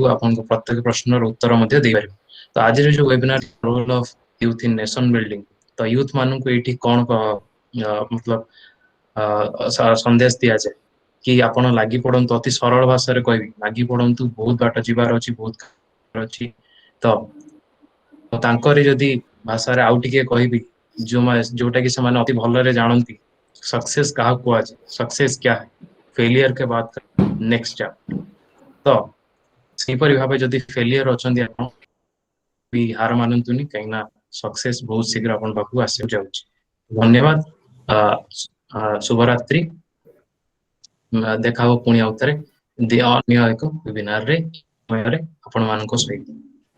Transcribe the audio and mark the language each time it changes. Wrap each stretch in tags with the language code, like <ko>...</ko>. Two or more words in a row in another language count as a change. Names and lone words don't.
<or>ଆପଣଙ୍କ ପ୍ରତ୍ୟେକ ପ୍ରଶ୍ନର ଉତ୍ତର ମଧ୍ୟ ଦେଇପାରିବୁ। ତ ଆଜିର ଯୋଉ ୱେବିନାର</or> <en>role of youth in nation building,</en> <or>ତ ୟୁଥ ମାନଙ୍କୁ ଏଇଠି କଣ ମତଲବ ସନ୍ଦେଶ ଦିଆଯାଏ କି ଆପଣ ଲାଗି ପଡନ୍ତୁ। ଅତି ସରଳ ଭାଷାରେ କହିବି, ଲାଗି ପଡନ୍ତୁ, ବହୁତ ବାଟ ଯିବାର ଅଛି, ବହୁତ ଅଛି। ତ ତାଙ୍କରି ଯଦି ଭାଷାରେ ଆଉ ଟିକେ କହିବି, ଯୋଉଟା କି ସେମାନେ ଅତି ଭଲରେ ଜାଣନ୍ତି, सक्सेस କାହାକୁ କୁହାଯାଏ,</or> <hi>सक्सेस क्या है, फेलियर के बाद</hi> <en>next chapter.</en> <or>ତ ସେହିପରି ଭାବେ ଯଦି ଫେଲିୟର ଅଛନ୍ତି ଆପଣ ବି ହାର ମାନନ୍ତୁନି, କାହିଁକି ନା सक्सेस ବହୁତ ଶୀଘ୍ର ଆପଣଙ୍କ ପାଖକୁ ଆସିବାକୁ ଯାଉଛି। ଧନ୍ୟବାଦ, ଶୁଭରାତ୍ରି। ଦେଖା ହବ ପୁଣି ଆଉଥରେ ଅନ୍ୟ ଏକ ୱେବିନାରରେ ଆପଣ ମାନଙ୍କ ସହିତ।</or>